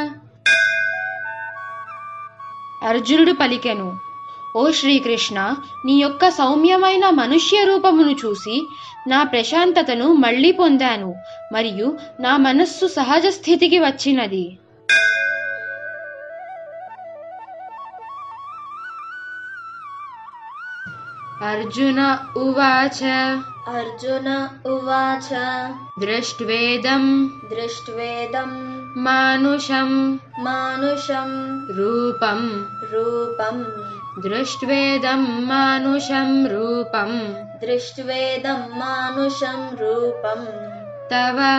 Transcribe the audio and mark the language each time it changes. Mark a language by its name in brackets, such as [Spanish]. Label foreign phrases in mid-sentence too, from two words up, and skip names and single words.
[Telugu] అర్జునుడు పలికెను, ఓ శ్రీకృష్ణ, నీ యొక్క సౌమ్యమైన మనుష్య రూపమును చూసి నా ప్రశాంతతను మళ్ళీ పొందాను మరియు నా మనస్సు సహజ స్థితికి వచ్చినది. [Sanskrit] అర్జున ఉవాచ अर्जुन उवाच దృష్ట్వేదం మానుషం రూపం దృష్ట్వేదం మానుషం రూపం తవ